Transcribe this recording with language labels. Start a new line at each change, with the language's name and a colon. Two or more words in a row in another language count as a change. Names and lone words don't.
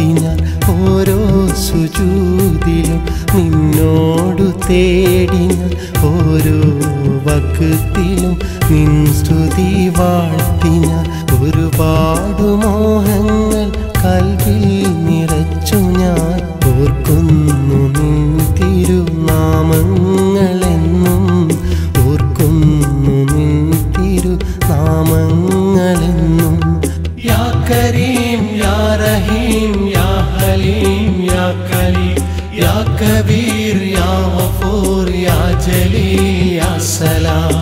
Malayalam: ഞാൻ ഓരോ സുജൂദിലും നിന്നോടു തേടി ഞാൻ ഓരോ വക്തിലും നിൻ സ്തുതി വാഴ്ത്തി ഞാൻ ഒരുപാട് മോഹങ്ങൾ കൽവിൽ നിറച്ചു ഞാൻ ഓർക്കുന്നു നിൻ തിരുനാമങ്ങളെന്നും ഓർക്കുന്നു നിൻ തിരുനാമങ്ങളെന്നും
Arabic: يا كريم يا رحيم يا حليم يا كريم يا كبير يا غفور يا جليل يا سلام